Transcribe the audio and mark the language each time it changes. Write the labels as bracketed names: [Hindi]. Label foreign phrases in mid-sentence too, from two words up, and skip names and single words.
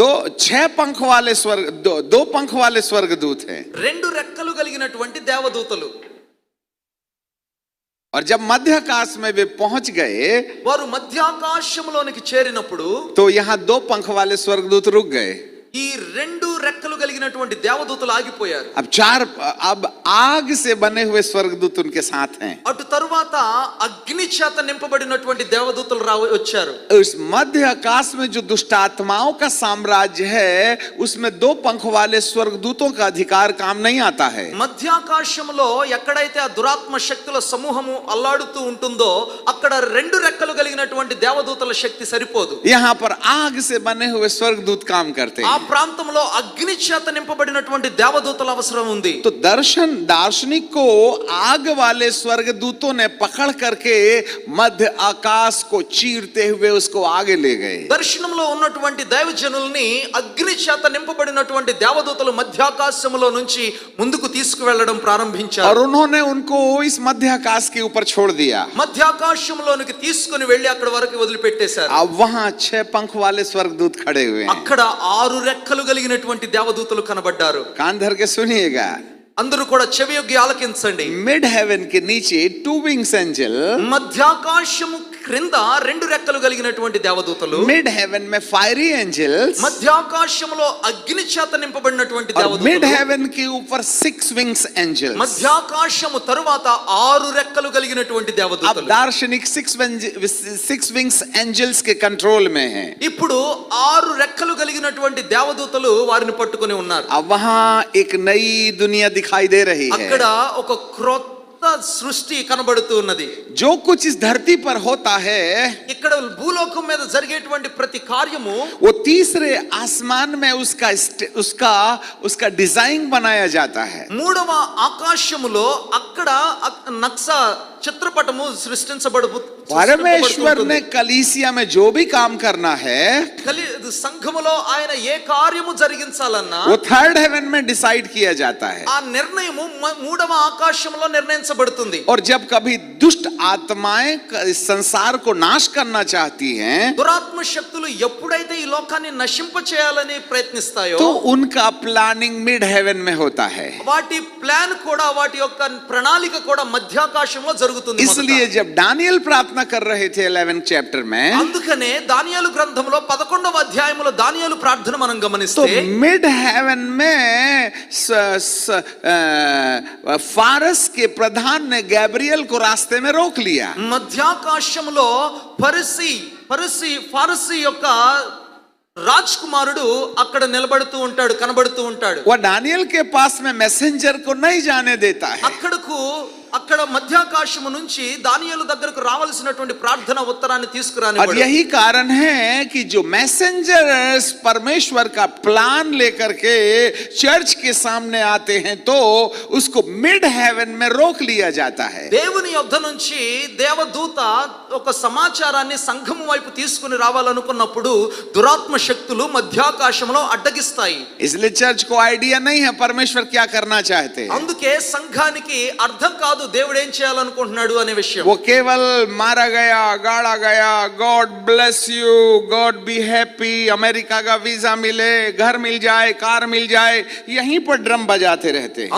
[Hindi] दो 6 पंख वाले स्वर्ग दो पंख वाले स्वर्गदूत हैं। [Telugu] రెండు రెక్కలు కలిగినటువంటి దేవదూతలు. [Hindi] और जब मध्य आकाश में वे पहुंच गए [Telugu] వారు మధ్యాకాశంలోనికి చేరినప్పుడు [Hindi] तो यहाँ 2 पंख वाले स्वर्गदूत रुक गए। [Telugu] ఈ రెండు రెక్కలు కలిగినటువంటి దేవదూతలు ఆగిపోయారు. [Hindi] अब आग से बने हुए स्वर्गदूत उनके साथ हैं। [Telugu] అటు తరువాత అగ్ని చేత నింపబడినటువంటి దేవదూతలు వచ్చారు. [Hindi] उस मध्य आकाश में जो दुष्ट आत्माओं का साम्राज्य है उसमें 2 पंख वाले स्वर्गदूतों का अधिकार काम नहीं आता है। [Telugu] మధ్యాకాశంలో ఎక్కడైతే ఆ దురాత్మ శక్తుల సమూహము అల్లాడుతూ ఉంటుందో అక్కడ రెండు రెక్కలు కలిగినటువంటి దేవదూతల శక్తి సరిపోదు. [Hindi] यहाँ पर आग से बने हुए स्वर्गदूत काम करते हैं। [Telugu] ఆ ప్రాంతంలో అగ్ని చేత నింపబడినటువంటి దేవదూతల అవసరం ఉంది. [Hindi] तो दार्शनिक को आग वाले स्वर्गदूतों ने पकड़ करके मध्य आकाश को चीरते हुए उसको आगे ले गए। [Telugu] దర్శనంలో ఉన్నటువంటి దైవజనుల్ని అగ్ని చేత నింపబడినటువంటి దేవదూతలు మధ్యాకాశంలో నుంచి ముందుకు తీసుకువెళ్ళడం ప్రారంభించారు. [Hindi] और उन्होंने उनको इस मध्य आकाश के ऊपर छोड़ दिया। [Telugu] మధ్యాకాశంలోనికి తీసుకుని వెళ్ళి అక్కడ వరకు వదిలిపెట్టేశారు. [Hindi] अब वहां 6 पंख वाले स्वर्गदूत खड़े हुए हैं। [Telugu] అక్కడ 6 రెక్కలు కలిగినటువంటి దేవదూతలు కనబడ్డారు. [Hindi] कान धर के सुनिएगा। [Telugu] అందరూ కూడా చెవియొగ్గి ఆలకించండి. [English] mid heaven [Hindi] के नीचे 2 [English] wings angel, [Telugu] మధ్యాకాశము క్రింద 2 రెక్కలు కలిగినటువంటి దేవదూతలు, [English] mid heaven में fiery angels, [Telugu] మధ్యాకాశంలో అగ్ని చేత నింపబడినటువంటి [Hindi] और [Telugu] దేవదూతలు, [English] mid heaven [Hindi] के ऊपर 6 [English] wings angels. [Telugu] మధ్యాకాశము తరువాత 6 రెక్కలు కలిగినటువంటి [Hindi] अब [Telugu] దేవదూతలు. [Hindi] दार्शनिक 6 [English] wings angels [Hindi] के कंट्रोल में है। [Telugu] ఇప్పుడు 6 రెక్కలు కలిగినటువంటి దేవదూతలు వారిని పట్టుకొని ఉన్నారు. [Hindi] अब वहां एक नई दुनिया दिखाई दे रही है। [Telugu] అక్కడ ఒక క్రొత్త సృష్టి కనబడుతూ ఉన్నది. [Hindi] जो कुछ इस धरती पर होता है [Telugu] ఇక్కడ భూలోకం మీద జరిగేటువంటి ప్రతి కార్యము [Hindi] वो तीसरे आसमान में उसका डिजाइन बनाया जाता है। [Telugu] 3వ ఆకాశములో అక్కడ నక్సా చిత్రపటము [Hindi] परमेश्वर ने कलीसिया में जो भी काम करना है [Telugu] సంఘములో ఆయన ఏ కార్యము జరిగించాలన్నా [Hindi] वो [English] 3rd heaven [Hindi] में डिसाइड किया जाता है। [Telugu] ఆ నిర్ణయము 3వ ఆకాశంలో నిర్ణయించబడుతుంది. [Hindi] और जब कभी दुष्ट आत्माएं इस संसार को नाश करना चाहती हैं [Telugu] దురాత్మ శక్తులు ఎప్పుడైతే ఈ లోకాన్ని నశింప చేయాలని ప్రయత్నిస్తాయో [Hindi] तो उनका प्लानिंग [English] mid heaven [Hindi] में होता है। [Telugu] వాటి ప్లాన్ కూడా వాటి యొక్క ప్రణాళిక కూడా మధ్యాకాశంలో జరుగుతుంది. [Hindi] इसलिए जब दानियल प्रार्थना कर रहे थे [English] 11th chapter [Hindi] में [Telugu] అందుకనే దానియేలు గ్రంథంలో 11వ అధ్యాయములో దానియేలు ప్రార్థన మనం [Hindi] तो [Telugu] గమనిస్తే [English] mid heaven [Hindi] में फारस के प्रधान ने गैब्रियल को रास्ते में रोक लिया। [Telugu] మధ్యాకాశంలో ఫారసీ యొక్క రాజ్ కుమారుడు అక్కడ నిలబడుతూ ఉంటాడు, కనబడుతూ ఉంటాడు. [Hindi] वो दानियल के पास में मैसेंजर को नहीं जाने देता है। [Telugu] అక్కడ మధ్యాకాశము నుంచి దానియేలు దగ్గరకు రావాల్సినటువంటి ప్రార్థన ఉత్తరాన్ని తీసుకురాని. [Hindi] और यही कारण है कि जो मैसेंजर्स परमेश्वर का प्लान लेकर के चर्च के सामने आते हैं तो उसको [English] mid heaven [Hindi] में रोक लिया जाता है। [Telugu] దేవుని యొద్ద నుంచి దేవదూత ఒక సమాచారాన్ని సంఘము వైపు తీసుకుని రావాలనుకున్నప్పుడు దురాత్మ శక్తులు మధ్యాకాశంలో అడ్డగిస్తాయి. [Hindi] इसलिए चर्च को आइडिया नहीं है परमेश्वर क्या करना चाहते हैं। [Telugu] అందుకే సంఘానికి అర్థం కాదు దేవుడు ఏం చేయాలనుకుంటున్నాడు అనే విషయం. [Hindi] वो केवल मारा गया, गाड़ा गया, [English] God bless you, God be happy, [Hindi] अमेरिका का वीजा मिले, घर मिल जाए, कार मिल जाए, यहीं पर ड्रम बजाते रहते हैं।